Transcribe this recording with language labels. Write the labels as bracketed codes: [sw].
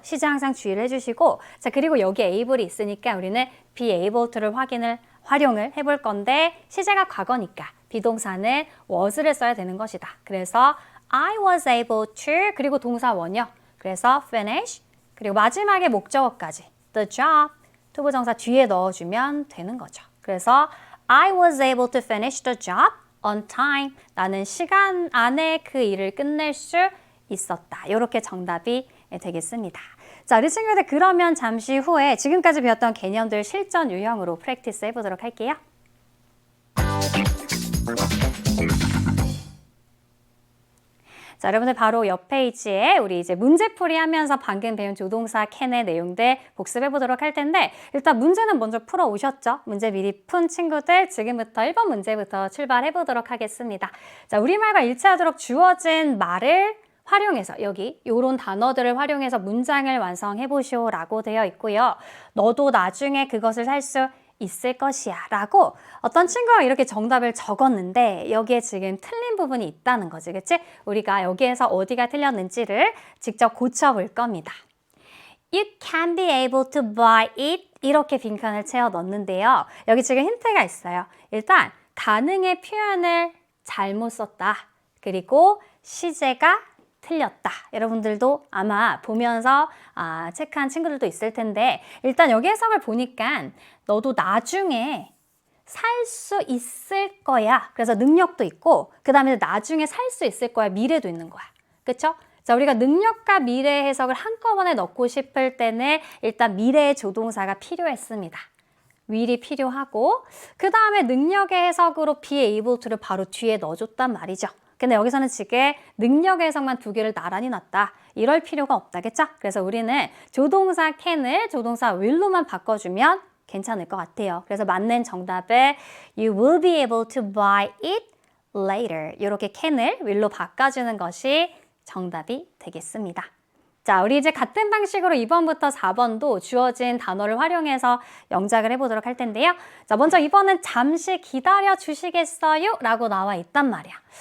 [ko] 시제 항상 주의를 해주시고 자, 그리고 여기 able이 있으니까 우리는 be able to를 활용을 해볼 건데 시제가 과거니까 비동사는 was를 써야 되는 것이다. 그래서 [en] I was able to [ko] 그리고 동사 원형 그래서 finish 그리고 마지막에 목적어까지 the job, 투부정사 뒤에 넣어주면 되는 거죠. 그래서 [en] I was able to finish the job on time. [ko] 나는 시간 안에 그 일을 끝낼 수 있었다. 이렇게 정답이 되겠습니다. 자, 우리 친구들 그러면 잠시 후에 지금까지 배웠던 개념들 실전 유형으로 프랙티스 해보도록 할게요. 자, 여러분들 바로 옆 페이지에 우리 이제 문제풀이 하면서 방금 배운 조동사 can의 내용들 복습해 보도록 할 텐데 일단 문제는 먼저 풀어 오셨죠? 문제 미리 푼 친구들 지금부터 1번 문제부터 출발해 보도록 하겠습니다. 자, 우리말과 일치하도록 주어진 말을 활용해서 여기 요런 단어들을 활용해서 문장을 완성해 보시오라고 되어 있고요. 너도 나중에 그것을 살 수 있을 것이야 라고 어떤 친구가 이렇게 정답을 적었는데 여기에 지금 틀린 부분이 있다는 거지, 그치? 우리가 여기에서 어디가 틀렸는지를 직접 고쳐볼 겁니다. [en] You can be able to buy it [ko] 이렇게 빈칸을 채워 넣는데요. 여기 지금 힌트가 있어요. 일단 가능의 표현을 잘못 썼다. 그리고 시제가 틀렸다. 여러분들도 아마 보면서 체크한 친구들도 있을 텐데 일단 여기 해석을 보니까 너도 나중에 살 수 있을 거야. 그래서 능력도 있고 그 다음에 나중에 살 수 있을 거야. 미래도 있는 거야. 그쵸? 자, 우리가 능력과 미래 해석을 한꺼번에 넣고 싶을 때는 일단 미래의 조동사가 필요했습니다. will이 필요하고 그 다음에 능력의 해석으로 be able to를 바로 뒤에 넣어줬단 말이죠. 근데 여기서는 지금 능력의 해석만 두 개를 나란히 놨다. 이럴 필요가 없다겠죠? 그래서 우리는 조동사 can을 조동사 will로만 바꿔주면 괜찮을 것 같아요. 그래서 맞는 정답은 [en] You will be able to buy it later. [ko] 이렇게 can을 will로 바꿔주는 것이 정답이 되겠습니다. 자, 우리 이제 같은 방식으로 2번부터 4번도 주어진 단어를 활용해서 영작을 해보도록 할 텐데요. 자, 먼저 2번은 잠시 기다려 주시겠어요? 라고 나와 있단 말이야.